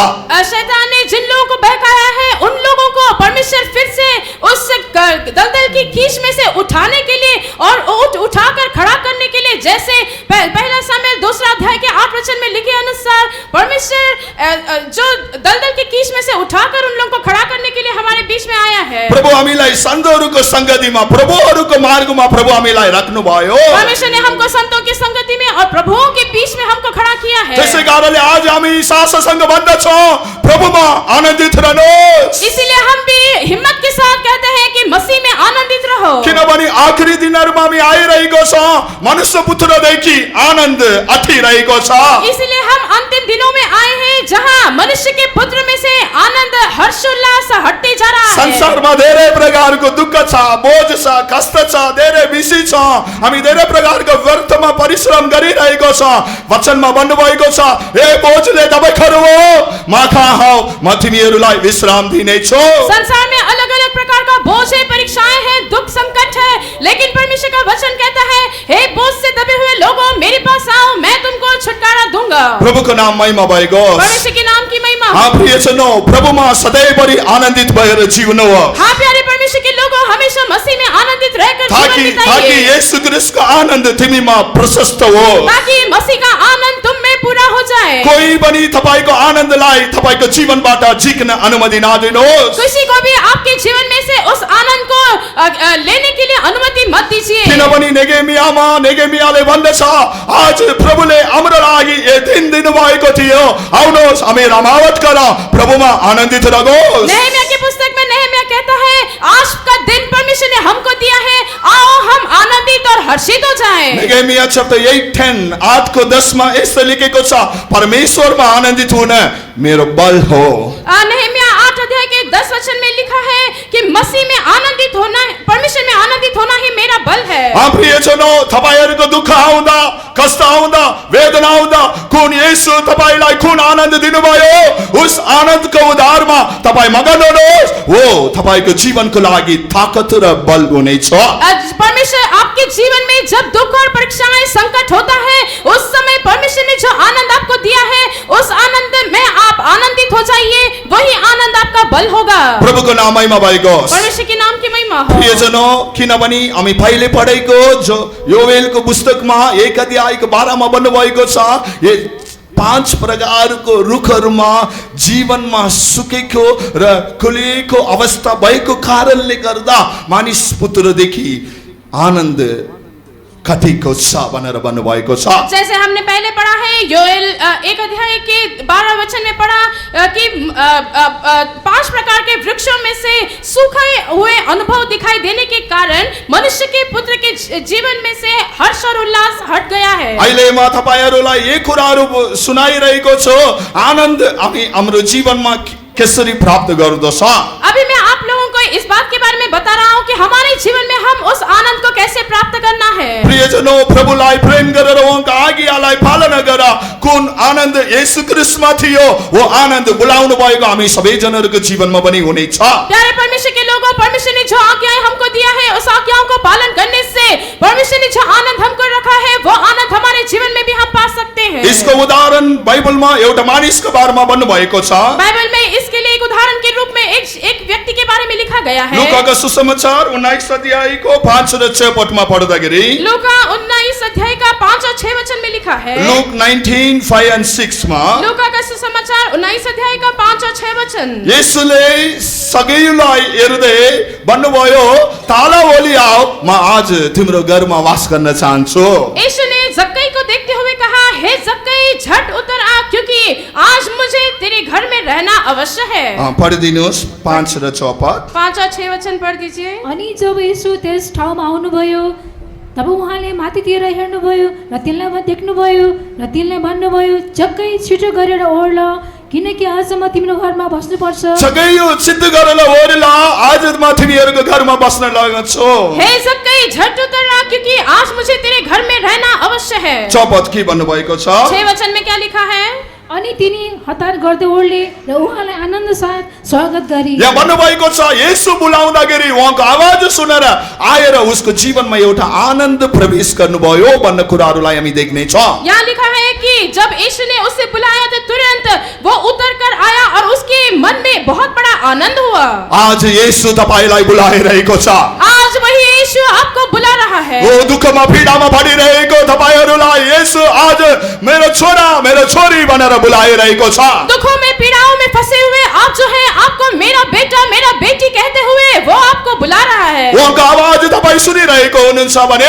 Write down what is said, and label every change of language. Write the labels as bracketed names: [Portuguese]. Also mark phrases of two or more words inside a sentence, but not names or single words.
[Hindi] शैतान ने जिन लोगों को बहकाया है, उन लोगों को परमेश्वर फिर से उस दलदल की कीच में से उठाने के लिए और उठाकर खड़ा करने के लिए, जैसे पहला सामुएल 2 अध्याय के 8 वचन में लिखे अनुसार परमेश्वर जो दलदल की कीच में से उठाकर उन लोगों को खड़ा करने के लिए हमारे बीच में आया है। [Nepali] प्रभु हामीलाई सन्तहरूको संगतिमा, प्रभुहरूको मार्गमा प्रभु हामीलाई राख्नु भयो। [Hindi] परमेश्वर ने हमको संतों की संगति में और प्रभुओं के बीच में हमको खड़ा किया है। [Nepali] त्यसै कारणले आज हामी साससँग भन्दछौँ, प्रभुमा आनन्दित रहनुहोस्। [Hindi] इसीलिए हम भी हिम्मत के साथ कहते हैं कि मसीह में आनंदित रहो। [Nepali] किनभने आखिरी दिनहरूमा हामी आइरहेको छ, मनुष्य पुत्रदेखि आनन्द अटिरहेको छ। [Hindi] इसलिए हम अंतिम दिनों में आए हैं जहां मनुष्य के पुत्र में से आनंद, हर्षोल्लास हटते जा रहा है। [Nepali] संसारमा धेरै प्रकारको दुःख छ, बोझ छ, कष्ट छ, धेरै विषय छ। हामी धेरै प्रकारको व्यर्थमा परिश्रम गरिरहेको भएको छ, वचनमा भन्नुभएको छ, ए बोझले दबाईहरू हो, म कहाँ हौ, म तिमीहरूलाई विश्राम दिनेछु। [Hindi] संसार में अलग अलग प्रकार का बोझ है, परीक्षाएं हैं, दुख संकट है, लेकिन परमेश्वर का वचन कहता है, हे बोझ से दबे हुए लोगों, मेरे पास आओ, मैं तुमको छुटकारा दूंगा। [Nepali] प्रभुको नाम महिमा भएको होस्। [Hindi] परमेश्वर के नाम की महिमा। हाँ प्रियजनों, [Nepali] प्रभुमा सधैँभरि आनन्दित भएर जिउनु हो, [Hindi] हाँ प्यारे परमेश्वर के लोगों, हमेशा मसीह में आनंदित रहकर जीवन ताकि बिताइए, [Nepali] येशू ख्रीष्टको आनन्द तिमीमा प्रशस्त हो। [Hindi] ताकि मसीह का आनंद तुम में पूरा हो जाए। [Nepali] कोही पनि तपाईको आनन्दलाई तपाईको जीवनबाट झिक्न अनुमति नदिनुहोस्। [Hindi] किसी को भी आपके जीवन में से उस आनंद को लेने के लिए अनुमति मत दीजिए। [Nepali] किनभने नेगेमियाले भन्दछ, आज प्रभुले हाम्रो लागि यो दिन दिनुभएको थियो, आउनुहोस् हामी रमावट गरौँ, प्रभुमा आनन्दित रहोस्। [Hindi] नहम्याह की पुस्तक में नहम्याह कहता है, आज का दिन परमेश्वर ने हमको दिया है, आओ हम आनंदित और हर्षित हो जाएं। [Nepali] नेगेमिया चैप्टर 8:10 मा यसो लेखेको छ, परमेश्वरमा आनन्दित हुन मेरो बल हो। [Hindi] नहम्याह 8 अध्याय के 10 वचन में लिखा है कि मसीह में आनंदित होना, परमेश्वर में आनंदित होना ही मेरा बल है। हाँ प्रियजनों, [Nepali] तपाईहरुको दुःख आउँदा, कष्ट आउँदा, वेदना आउँदा कुन येशू तपाईलाई कुन आनन्द दिनुभयो, उस आनन्दको उधारमा तपाई मगन हुनुहोस्, वो तपाईको जीवनको लागि ताकत र बल हुनेछ। [Hindi] परमेश्वर आपके जीवन में जब दुख और परीक्षाएं संकट होता है, उस समय परमेश्वर ने जो आनंद आपको दिया है, उस आनंद में आप आनंदित हो जाइए, वही आनंद आपका बल होगा। [Nepali] प्रभुको नाम महिमा भएको होस्। [Hindi] परमेश्वर के नाम की महिमा हो। प्रियजनों, [Nepali] किनभने हामी पहिले पढेको जो योवेलको पुस्तकमा 1 अध्यायको 12 मा भन्नुभएको छ, यो 5 प्रकारको रुखहरूमा जीवनमा सुकेको र खुलेको अवस्था भएको कारणले गर्दा मानिस पुत्रदेखि आनन्द कतिको छ भनेर भन्नुभएको छ। [Hindi] जैसे हमने पहले पढ़ा है, योएल 1 अध्याय के 12 वचन में पढ़ा कि 5 प्रकार के वृक्षों में से सूखे हुए अनुभव दिखाई देने के कारण मनुष्य के पुत्र के जीवन में से हर्ष और उल्लास हट गया है। [Nepali] अहिले म तपाईहरुलाई यी कुराहरू सुनाइरहेको छु, आनन्द हामी हाम्रो जीवनमा कसरी प्राप्त गर्दछ। [Hindi] अभी मैं आप लोगों को इस बात के बारे में बता रहा हूँ कि हमारे जीवन में हम उस आनंद को कैसे प्राप्त करना है। प्रियजनों, [Nepali] प्रभुलाई प्रेम गरेर उहाँको आज्ञालाई पालना गर, कुन आनन्द येशू ख्रीष्टमा थियो, वो आनन्द बुलाउनु भएको हामी सबैजनाको जीवनमा पनि हुनेछ। [Hindi] प्यारे परमेश्वर के लोगों, परमेश्वर ने जो आज्ञाएं हमको दिया है, उस आज्ञाओं को पालन करने से परमेश्वर ने जो आनंद हमको रखा है, वो आनंद हमारे जीवन में भी हम पा सकते हैं। [Nepali] यसको उदाहरण बाइबलमा एउटा मानिसको बारेमा भन्नुभएको छ। [Hindi] बाइबल में इसके लिए एक उदाहरण के रूप में एक व्यक्ति के बारे में लिखा गया है। [Nepali] लुकाको सुसमाचार 19 अध्यायको 5 र 6 पदमा पढ्दाखेरि, [Hindi] लुका 19 अध्याय का 5 और 6 वचन में लिखा है। [Nepali] लुक 19:5-6 मा [Hindi] लुका का सुसमाचार 19 अध्याय का 5 और 6 वचन। [Nepali] येशूले सबैलाई हेर्दै भन्नुभयो, ताला ओली आओ, म आज तिम्रो घरमा वास गर्न चाहन्छु। [Hindi] यीशु ने जक्कई को देखते हुए कहा, हे जक्कई झट उतर आ, क्योंकि आज मुझे तेरे घर में रहना अवश्य है। [Nepali] पढिदिनुहोस् 5 र 6 पद। [Hindi] 5 और 6 वचन पढ़ दीजिए। [Nepali] अनि जब येशू त्यस ठाउँमा आउनुभयो, तब उहाँले माथितिर हेर्नुभयो र तिनलाई देख्नुभयो र तिनलाई भन्नुभयो, जक्कै छिटो गरेर ओर्ल, किनकि आज म तिम्रो घरमा बस्नुपर्छ। जग्गैयो सिद्ध गरेर ओर्ला, आज म तिमीहरूको घरमा बस्न लागेको छु। [Hindi] हे जक्कई झट उतर आ, क्योंकि आज मुझे तेरे घर में रहना अवश्य है। [Nepali] 6 पद के भन्नुभएको छ। [Hindi] 6 वचन में क्या लिखा है? [Nepali] अनि तिनी हतार गर्दै ओर्ले र उहाँलाई आनन्द साथ स्वागत गरे। यहाँ भन्नुभएको छ, येशू बुलाउँदाखेरि उहाँको आवाज सुनेर आएर उसको जीवनमा एउटा आनन्द प्रवेश गर्नुभयो भन्ने कुराहरूलाई हामी देख्ने छौँ। [Hindi] यहाँ लिखा है कि जब यीशु ने उसे बुलाया तो तुरंत वो उतर कर आया और उसके मन में बहुत बड़ा आनंद हुआ। [Nepali] आज येशू तपाईलाई बुलाइरहेको छ। [Hindi] आज वही यीशु आपको बुला रहा है। [Nepali] वो दुःखमा पीडामा पडिरहेको तपाईहरूलाई येशू आज मेरो छोरा मेरो छोरी भनेर बुलाइरहेको छ। [Hindi] दुखों में पीड़ाओं में फंसे हुए आप जो है, आपको मेरा बेटा मेरा बेटी कहते हुए वो आपको बुला रहा है। [Nepali] उहाँको आवाज तपाईँ सुनिरहेको हुनुहुन्छ भने